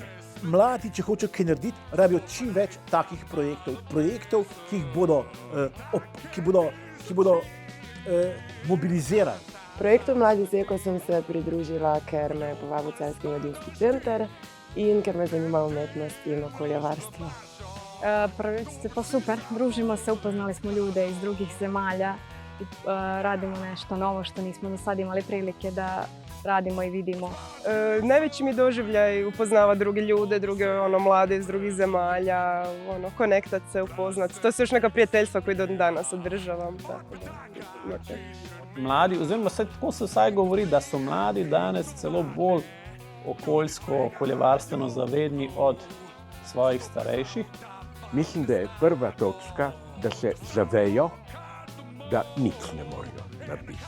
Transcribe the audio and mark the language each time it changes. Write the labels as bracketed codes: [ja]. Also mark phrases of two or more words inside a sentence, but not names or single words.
[sl] Mladi, če hočejo kaj narediti, rabijo čim več takih projektov, ki bodo mobilizirali. Projektu Mladi Zeko sem se pridružila, ker me je povabil Celjski mladinski center in ker me zanima umetnost in okoljevarstvo. Projekt je pa super, [hr] družimo se, upoznali smo ljude iz drugih zemalja i radimo nešto novo što nismo do sad imali prilike da radimo i vidimo. Najveći mi doživljaj upoznava druge ljude, druge mlade iz drugih zemalja, konektat se, upoznat. To su još neka prijateljstva koje do danas održavam. [sl] Mladi, oziroma tako se vsaj govori, da so mladi danes celo bolj okoljsko, okoljevarstveno zavedni od svojih starejših. Mislim, da je prva točka, da se zavejo, da nič ne morajo narediti.